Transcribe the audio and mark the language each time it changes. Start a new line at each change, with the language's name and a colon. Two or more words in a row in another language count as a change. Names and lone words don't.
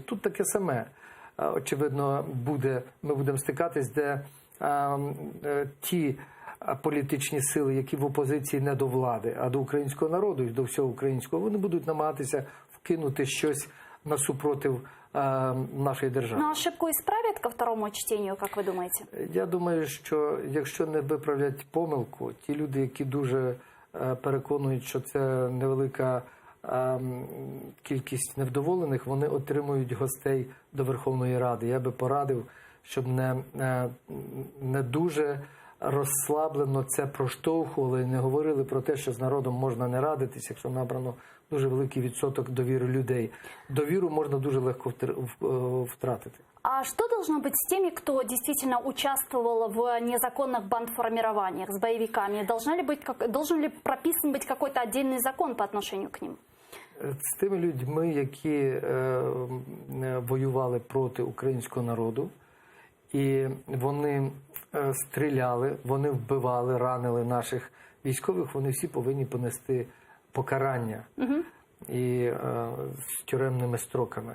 Ukrainian: Тут таке саме, очевидно, буде, ми будемо стикатись, де ті політичні сили, які в опозиції не до влади, а до українського народу і до всього українського, вони будуть намагатися вкинути щось насупротив нашої держави.
Russian: Ну, ошибку исправят ко второму чтению, как вы думаете?
Ukrainian: Я думаю, що якщо не виправлять помилку, ті люди, які дуже переконують, що це невелика кількість невдоволених, вони отримують гостей до Верховної Ради. Я би порадив, щоб не дуже розслаблено це проштовхували і не говорили про те, що з народом можна не радитись, якщо набрано дуже великий відсоток довіри людей. Довіру можна дуже легко втратити.
Russian: А что должно быть с теми, кто действительно участвовал в незаконных бандформированиях, с боевиками? Должен ли прописан быть какой-то отдельный закон по отношению к ним?
Ukrainian: З тими людьми, які воювали проти українського народу, і вони стріляли, вони вбивали, ранили наших військових, вони всі повинні понести покарання і з тюремними строками.